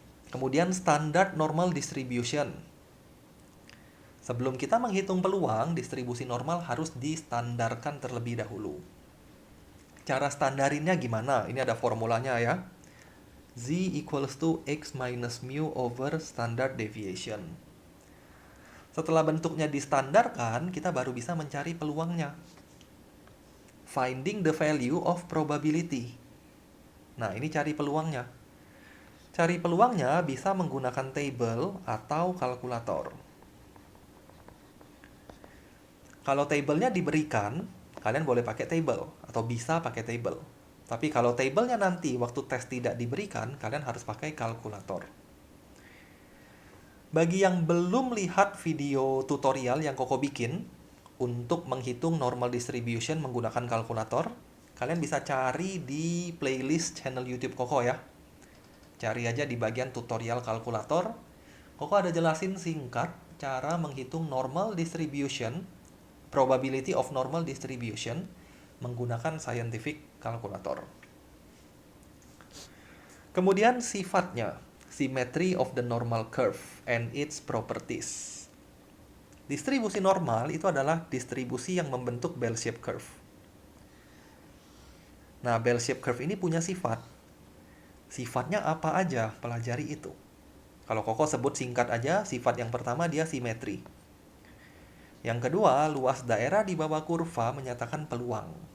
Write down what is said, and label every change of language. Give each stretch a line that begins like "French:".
Indonesian: Kemudian standard normal distribution. Sebelum kita menghitung peluang, distribusi normal harus distandarkan terlebih dahulu. Cara standarinnya gimana? Ini ada formulanya ya.
English: Z equals to X minus mu over standard deviation.
Indonesian: Setelah bentuknya distandarkan, kita baru bisa mencari peluangnya.
English: Finding the value of probability.
Indonesian: Nah, ini cari peluangnya. Cari peluangnya bisa menggunakan table atau kalkulator. Kalau tabelnya diberikan, kalian boleh pakai table atau bisa pakai table. Tapi kalau tabelnya nanti waktu tes tidak diberikan, kalian harus pakai kalkulator. Bagi yang belum lihat video tutorial yang Koko bikin untuk menghitung normal distribution menggunakan kalkulator, kalian bisa cari di playlist channel YouTube Koko ya. Cari aja di bagian tutorial kalkulator. Koko ada jelasin singkat cara menghitung normal distribution,
English: probability of normal distribution
Indonesian: menggunakan scientific calculator. Kemudian sifatnya,
English: symmetry of the normal curve and its properties.
Indonesian: Distribusi normal itu adalah distribusi yang membentuk bell-shaped curve. Nah, bell-shaped curve ini punya sifat. Sifatnya apa aja? Pelajari itu. Kalau Koko sebut singkat aja, sifat yang pertama dia simetri. Yang kedua, luas daerah di bawah kurva menyatakan peluang.